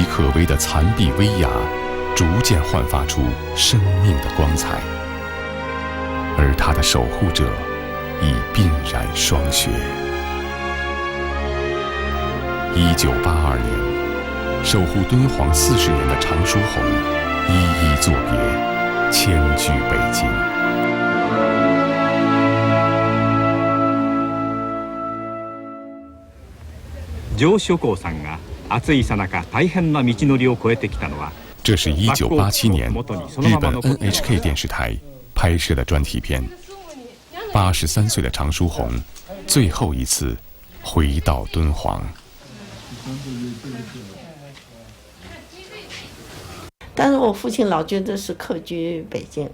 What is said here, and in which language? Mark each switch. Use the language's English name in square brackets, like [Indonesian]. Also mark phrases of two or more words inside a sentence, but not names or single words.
[Chinese] 可危的残壁危崖，逐渐焕发出生命的光彩，而它的守护者已鬓染霜雪。1982年，守护敦煌40年的常书鸿一一作别，迁居北京。 [Japanese] 上書校さんが暑いさなか大変な道のりを越えてきたのは。 [Chinese] 这是1987年日本 NHK 电视台拍摄的专题片。83岁的常书鸿最后一次回到敦煌。但是我父亲老觉得是客居北京。